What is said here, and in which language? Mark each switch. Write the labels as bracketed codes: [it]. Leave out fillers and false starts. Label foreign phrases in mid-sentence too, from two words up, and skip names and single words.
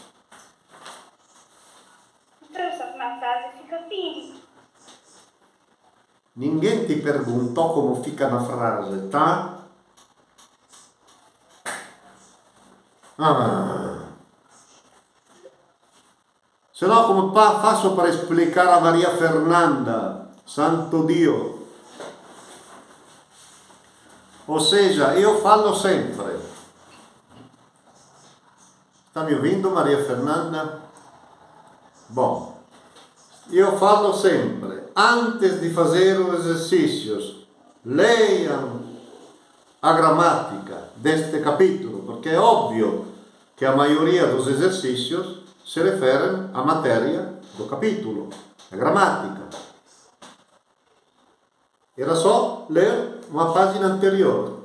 [pt] Então, só que na frase fica Pire. Ninguém ti perguntou come fica na frase, tá? [it] Se no, come faccio per spiegare a Maria Fernanda, santo Dio. [pt] Ou seja, [it] io fallo sempre. [pt] Sta mi ouvindo, Maria Fernanda? Bom, [it] io fallo sempre. [pt] Antes de fazer os exercícios, leiam a gramática deste capítulo, porque é óbvio que a maioria dos exercícios se referem à matéria do capítulo, a gramática. Era só ler uma página anterior.